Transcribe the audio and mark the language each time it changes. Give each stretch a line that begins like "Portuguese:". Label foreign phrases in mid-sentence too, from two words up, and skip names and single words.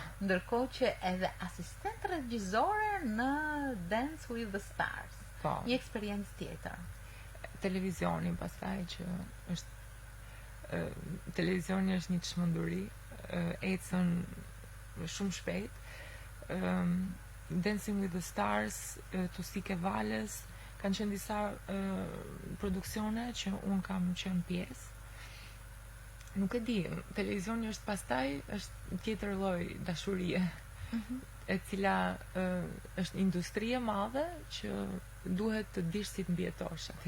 Albanian: Ndërkohë që edhe asistent regjizore në Dance with the Stars. Po. Një eksperiencë tjetër. Televizioni pastaj që është televizioni është një çmenduri, ecën shumë shpejt. Dancing with the Stars, Tusike Vales, kanë qenë disa produksione që unë kam qenë pjesë. Nuk e di, televizioni është pastaj është tjetër lloj dashurie, e cila është industri e madhe që duhet të dish si të mbjetosh atje.